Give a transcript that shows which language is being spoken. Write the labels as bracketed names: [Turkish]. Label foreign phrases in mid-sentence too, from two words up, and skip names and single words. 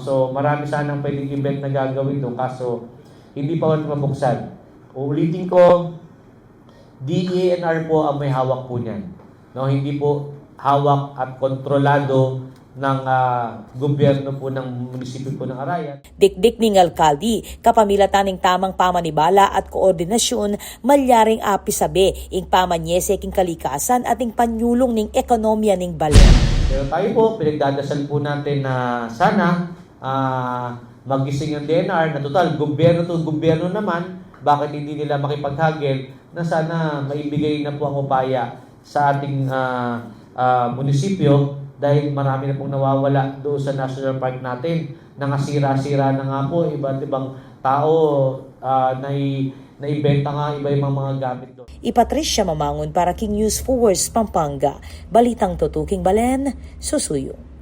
[Filipino] So marami sanang pwedeng event na gagawin doon, kaso hindi pa mabuksan. Uulitin ko, DENR po ang may hawak po niyan. No, hindi po hawak at kontrolado ng gobyerno po ng munisipyo po ng Arayat. [Pampanga] Dikdik ning alkalde, kapamilataning tamang pamanibala at koordinasyon, malyaring apisabi ing pamanyese king kalikasan at ing panyulong ning ekonomiya ning balen. [Filipino] Pero tayo po, pinagdadasal po natin na sana magising ang DENR na total, gobyerno to gobyerno naman, bakit hindi nila makipaghagil na sana maibigay na po ang upaya sa ating munisipyo dahil marami na pong nawawala doon sa National Park natin. Nangasira-sira na nga po, iba't ibang tao naibenta nga iba-ibang mga gamit doon. [Pampanga] Patricia Mamangon para King News Force Pampanga. Balitang Tutuking Balen, Susuyo.